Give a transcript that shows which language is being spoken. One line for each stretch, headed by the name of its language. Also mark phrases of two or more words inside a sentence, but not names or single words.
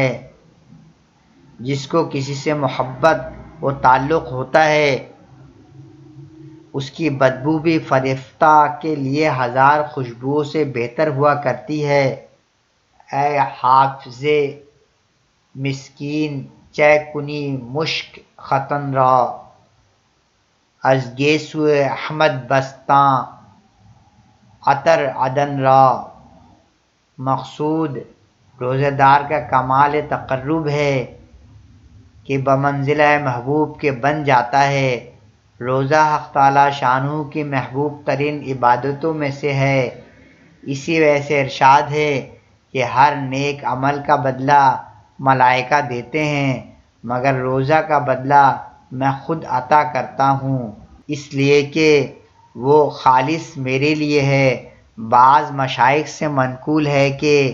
Urdu: جس کو کسی سے محبت و تعلق ہوتا ہے اس کی بدبو بھی فرشتہ کے لیے 1000 خوشبوؤں سے بہتر ہوا کرتی ہے۔
Persian: اے حافظ مسکین چے کنی مشک ختن را، از گیسو احمد بستاں عطر عدن را۔
Urdu: مقصود روزہ دار کا کمال تقرب ہے کہ بمنزلہ محبوب کے بن جاتا ہے۔ روزہ حق تعالی شانہ کی محبوب ترین عبادتوں میں سے ہے۔ اسی وجہ سے ارشاد ہے کہ ہر نیک عمل کا بدلہ ملائکہ دیتے ہیں مگر روزہ کا بدلہ میں خود عطا کرتا ہوں، اس لیے کہ وہ خالص میرے لیے ہے بعض مشائخ سے منقول ہے کہ